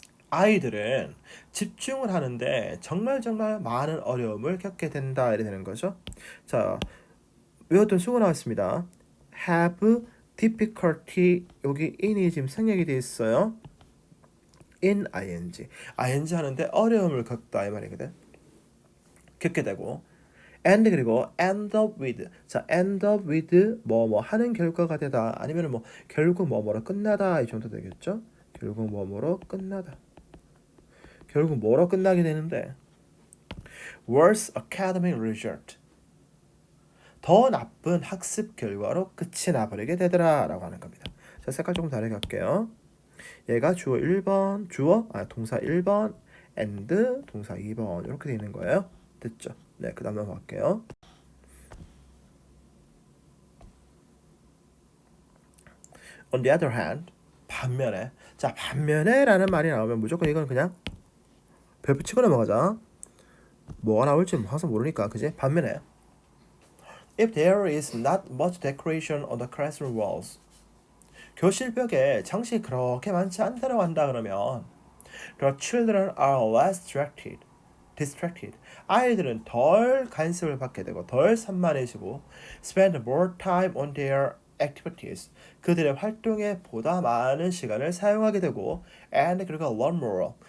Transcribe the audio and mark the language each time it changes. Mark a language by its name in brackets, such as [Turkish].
[Korean] 아이들은 집중을 하는데 정말 많은 어려움을 겪게 된다 이렇게 되는 거죠. 자, 외웠던 수고 나왔습니다. have difficulty 여기 in이 지금 생략이 되어 있어요. in ing 하는데 어려움을 겪다 이 말이거든. 겪게 되고 and 그리고 [English] end up with. [Korean] 자, end up with 뭐 하는 결과가 되다 아니면 뭐 결국 뭐로 끝나다 이 정도 되겠죠. 결국 뭐로 끝나다. 결국 뭐로 끝나게 되는데 [English] worse academic result. [Korean] 더 나쁜 학습 결과로 끝이 나버리게 되더라 라고 하는 겁니다. 자, 색깔 조금 다르게 할게요. 얘가 주어 1번, 동사 1번, and 동사 2번 이렇게 되어 있는 거예요. 됐죠? 네, 그 다음 넘어갈게요. [English] On the other hand, [Korean] 반면에. 자, 반면에 라는 말이 나오면 무조건 이건 그냥 별표 치고 넘어가자. 뭐가 나올지 항상 모르니까, 그지? 반면에 [English] If there is not much decoration on the classroom walls. [Korean] 교실 벽에 장식이 그렇게 많지 않다고 한다 그러면 [English] The children are less distracted. [Korean] 아이들은 덜 간섭을 받게 되고 덜 산만해지고 [English] spend more time on their activities. [Korean] 그들의 활동에 보다 많은 시간을 사용하게 되고 and 그리고 [English] learn more.